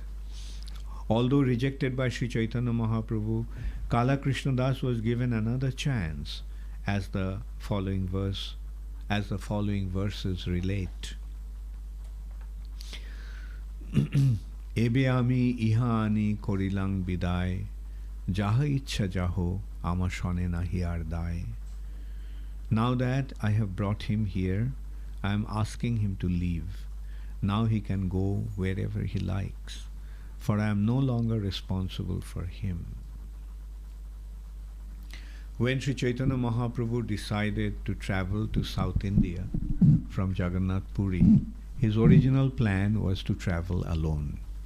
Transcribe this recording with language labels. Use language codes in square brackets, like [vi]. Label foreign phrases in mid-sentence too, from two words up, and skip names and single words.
[en] Although rejected by Śrī Caitanya Mahāprabhu, Kala Krishnadas was given another chance, as the following verses relate. [bn] এবে আমি ইহা আনি করিলাঙ বিদায়, যাহা ইচ্ছা যাহ আমা সনে নাহি আর দায়. [en] Now that I have brought him here, I am asking him to leave. Now he can go wherever he likes, for I am no longer responsible for him. When Śrī Caitanya Mahāprabhu decided to travel to South India from Jagannath Puri, his original plan was to travel alone.